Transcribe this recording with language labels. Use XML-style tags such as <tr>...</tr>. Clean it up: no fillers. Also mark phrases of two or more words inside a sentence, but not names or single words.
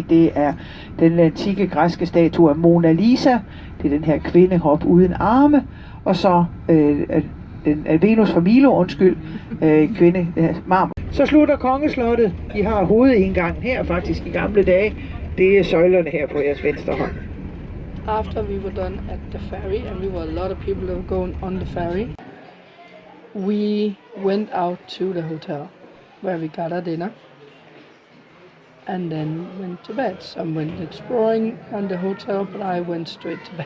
<da>Det er den antikke græske statue af Mona Lisa. Det er den her kvinde hop uden arme. Og så den Venus fra Milo, kvinde marmor. Så slutter kongeslottet. De har hovedindgangen her faktisk i gamle dage. Det er søjlerne her på jeres venstre hånd.</da> <en>After we were done at the ferry, and we were a lot of people that were going on the ferry, we went out to the hotel where we got our dinner and then went to bed. Some went exploring on the hotel, but I went straight to bed.</en>